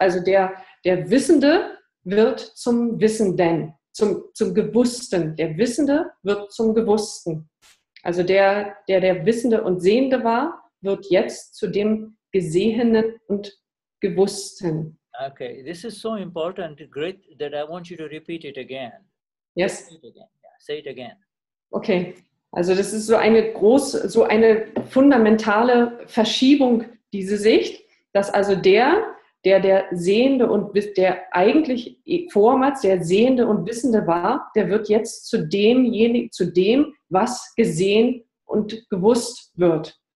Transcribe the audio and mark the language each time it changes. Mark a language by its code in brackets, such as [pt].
[de] Also der Wissende wird zum Wissenden, zum Gewussten. Der Wissende wird zum Gewussten. Also der Wissende und Sehende war, wird jetzt zu dem Gesehenen und Gewussten. [en] Okay, this is so important, great, that I want you to repeat it again. Yes. Say it again. Yeah, say it again. [de] Okay, also das ist so eine fundamentale Verschiebung, diese Sicht, dass also der Sehende und der eigentlich vormals der Sehende und Wissende war, der wird jetzt zu dem, was gesehen und gewusst wird.